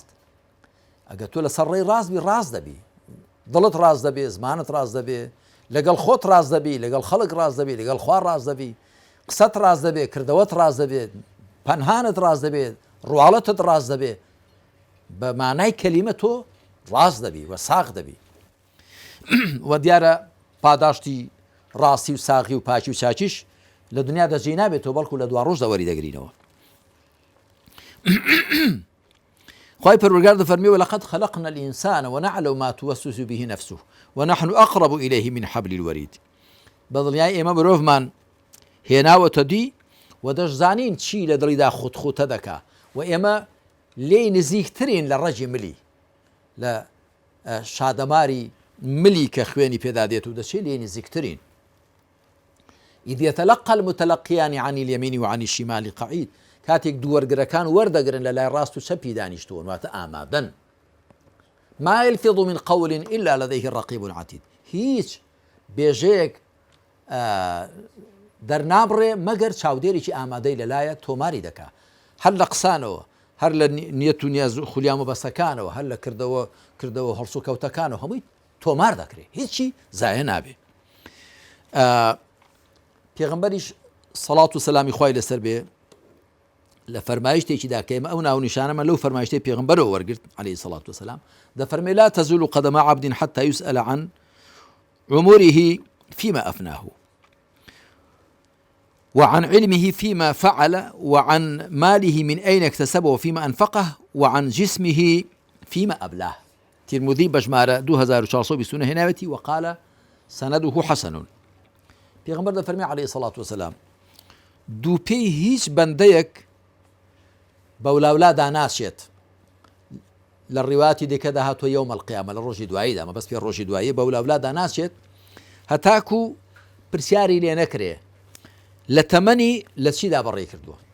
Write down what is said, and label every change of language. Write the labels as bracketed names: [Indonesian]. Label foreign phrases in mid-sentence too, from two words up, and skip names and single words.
[Central Kurdish] ئەگەر تۆ لەسەر ڕێی ڕاست بی ڕاست دەبی، دڵت ڕاست دەبێ، زمانت ڕاست دەبێ، لەگەڵ خۆت ڕاست دەبی، لەگەڵ خەڵک ڕاست دەبێ، لەگەڵ خوا ڕاست دەبی، قسەت ڕاست دەبێ، کردەوەت ڕاست دەبێت، پەنهانت ڕاست دەبێت، ڕواڵەتت ڕاست دەبێ، بە مانای کەلیمە تۆ ڕاست دەبی و ساغ دەبی. و دیارە پاداشتی ڕاستی و ساغی و پاکی و چاکیش لە دنیا دەجێ نابێتەوە، بەڵکو لە دوا ڕۆژدا وەری دەگرینەوە. خوای پەروەردگار دەفەرمێ [Arabic] وەلەقەد خەلەقنا الئینسان ونعلم ما توسوس به نفسه ونحن أقرب إليه من حبل الوريد. [Central Kurdish] بەدڵنیای ئێمە مرۆڤمان هێناوەتە دی و دەشزانین چی لە دڵیدا خوتخوتە دەکا، و ئێمە لێی نزیکترین لە ڕەجی ملی، لە شادەماری ملی کە خوێنی پێدا دێت و دەچێت لێی نزیکترین. [Arabic] إذ يتلقى المتلقيان عن اليمين وعن الشمال قعيد [Central Kurdish] كاتێک دووەرگرەکان وەردەگرن لە لای ڕاست و چەپی دانیشتوون واتە ئامادەن [Arabic] ما يلفظ من قول إلا لديه رقيب عتيد [Central Kurdish] هیچ بێژەیەک دەرنابڕێ مەگەر چاودێرێکی ئامادەی لەلایە تۆماری دەکا هەر لە قسانەوە هەر لە نیەت و نیاز خولیام و بەسەکانەوە هەر لە کردەوە هەڵسو و کەوتەکانەوە هەمووی تۆمار دەکرێت هیچی زایە نابێ پێغەمبەریش سەڵات و سەلامی خوای لەسەر بێ لە فەرمایشتێکیدا کە ئێمە ئەو ناو نیشانەمە لەو فەرمایشتەی پێغەمبەرەوە وەرگرت [Arabic] عليه الصلاة والسلام [Central Kurdish] دەفەرمێ [Arabic] لا تزول قدم عبد حتى يسأل عن عمره فيما أفناه وعن علمه فيما فعل وعن ماله من أين اكتسبه وفيما أنفقه وعن جسمه فيما أبلاه ترمذي بجمارة 2420 هناوتي وقال سنده حسن [Central Kurdish] پێغەمبەر دەفەرمێ [Arabic] عليه الصلاة والسلام [Central Kurdish] دوو پێی هیچ بەندەیەک بەولاولادا ناچێت لە ڕیواتی دیکەدا هاتووە [Arabic] یوم القیامە [Central Kurdish] لە ڕۆژی دواییدا مە بەس پێ ڕۆژی دوایی بەولاولادا ناچێت هەتاکو پرسیاری لێ نەکرێ لە تەمەنی لە چیدا بەڕێ کردووە